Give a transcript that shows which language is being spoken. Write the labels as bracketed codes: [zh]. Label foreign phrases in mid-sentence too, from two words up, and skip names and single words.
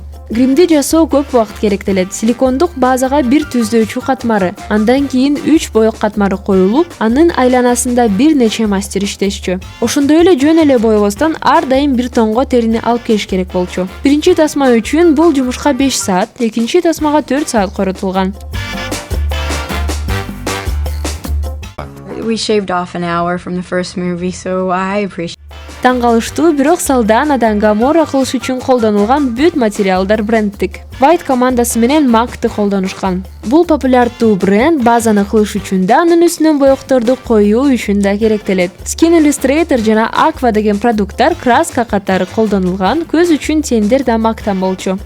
[ky] Гримди жасоо көп убакыт керектелет. Силикондук базага бир түздөөчү катмары, андан кийин 3 боек катмары коюлуп, анын айланасында бир нече мастер иштешчү. Ошондой эле жөн эле боебостон ар дайым бир тонго терини алып келиш керек болчу. Биринчи тасма үчүн бул жумушка 5 саат, экинчи тасмага 4 саат коротулган. [en] We shaved off an hour from the first movie, so I appreciate. [ky] Таң калыштуу, бирок Салданадан Гамора кылыш үчүн колдонулган бүт материалдар брендтик. White командасы менен MAC-ты колдонушкан. Бул популярдуу бренд базаны кылыш үчүн да, анын үстүнөн боекторду коюу үчүн да керектелет. Skin Illustrator жана Aqua деген продукттар краска катары колдонулган, көз үчүн тендер да MAC-тан болчу.